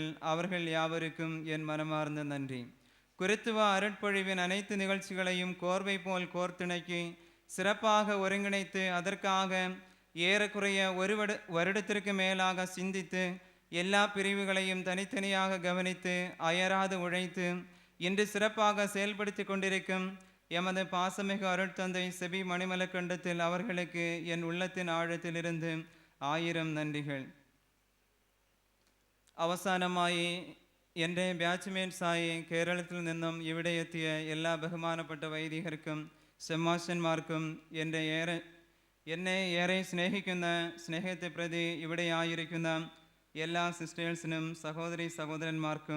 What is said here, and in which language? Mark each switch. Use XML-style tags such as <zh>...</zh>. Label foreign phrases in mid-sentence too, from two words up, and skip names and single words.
<ta>அவர்கள் யாவருக்கும் என் மனமார்ந்த நன்றி. குருத்துவ அருட்பொழிவின் அனைத்து நிகழ்ச்சிகளையும் கோர்வை போல் கோர்த்திணக்கி சிறப்பாக ஒருங்கிணைத்து அதற்காக ஏறக்குறைய ஒரு வருடத்திற்கு மேலாக சிந்தித்து எல்லா பிரிவுகளையும் தனித்தனியாக கவனித்து அயராது உழைத்து இன்று சிறப்பாக செயல்படுத்தி கொண்டிருக்கும் எமது பாசமிகு அருட்தந்தை செபி மணிமலக்கண்டத்தில் அவர்களுக்கு என் உள்ளத்தின் ஆழத்திலிருந்து 1000 നന്ദികൾ.</ta> <ml>അവസാനമായി എൻ്റെ ബാച്ച്മേറ്റ്സായി കേരളത്തിൽ നിന്നും ഇവിടെ എത്തിയ എല്ലാ ബഹുമാനപ്പെട്ട വൈദികർക്കും ശമാശന്മാർക്കും എന്നെ ഏറെ സ്നേഹിക്കുന്ന സ്നേഹത്തെ പ്രതി ഇവിടെ ആയിരിക്കുന്ന എല്ലാ സിസ്റ്റേഴ്സിനും സഹോദരി സഹോദരന്മാർക്കും</ml>